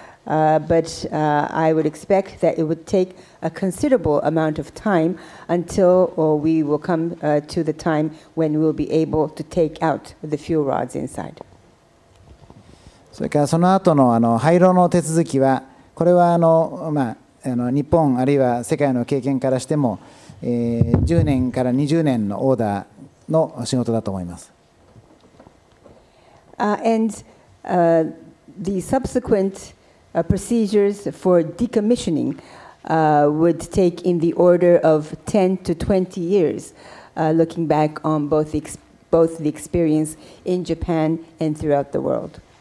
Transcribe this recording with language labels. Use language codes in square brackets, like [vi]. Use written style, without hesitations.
[en] but I would expect that it would take a considerable amount of time until we will come to the time when we'll be able to take out the fuel rods inside. [ja] それからその後の廃炉の手続きは、これは日本あるいは世界の経験からしても、10年から20年のオーダーの仕事だと思います。 [en] And the subsequent procedures for decommissioning would take in the order of 10 to 20 years, looking back on both the experience in Japan and throughout the world.